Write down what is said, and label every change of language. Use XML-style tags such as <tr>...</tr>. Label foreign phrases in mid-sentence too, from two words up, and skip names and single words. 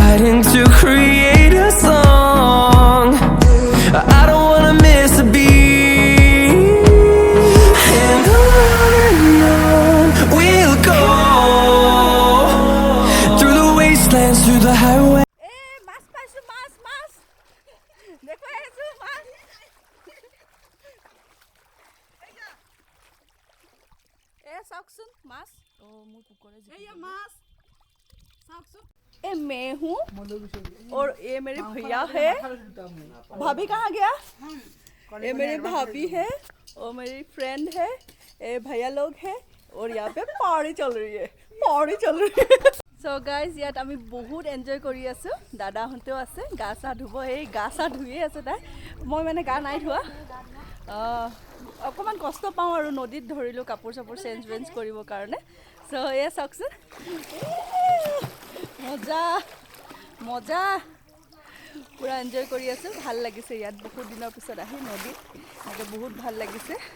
<en>trying to create a song. I don't wanna miss a beat. And on we'll go, through the wastelands, through the highway.</en> <as>মাছ পাইছোঁ মাছ মাছ দেখুৱাই আছোঁ মাছ চাওকচোন মাছ মোৰ কুকুৰে মাছ চাওকচোন</as> <hi>मैं हूँ और ये मेरी भैया है भाभी कहाँ गया ये मेरी भाभी है और मेरी फ्रेंड है ये भैया लोग है और यहाँ पे पार्टी चल रही है</hi> <en>so guys</en> <as>ইয়াত আমি বহুত এনজয় কৰি আছোঁ দাদাহঁতেও আছে গা চা ধুব এই গা চা ধুয়ে আছে তাই মই মানে গা নাই ধোৱা অকণমান কষ্ট পাওঁ আৰু নদীত ধৰিলোঁ কাপোৰ চাপোৰ চেঞ্জ কৰিবৰ কাৰণে চ' এয়া চাওকচোন মজা মজা পুৰা এনজয় কৰি আছোঁ ভাল লাগিছে ইয়াত বহুত দিনৰ পিছত আহি নদীত এনেকৈ বহুত ভাল লাগিছে</as>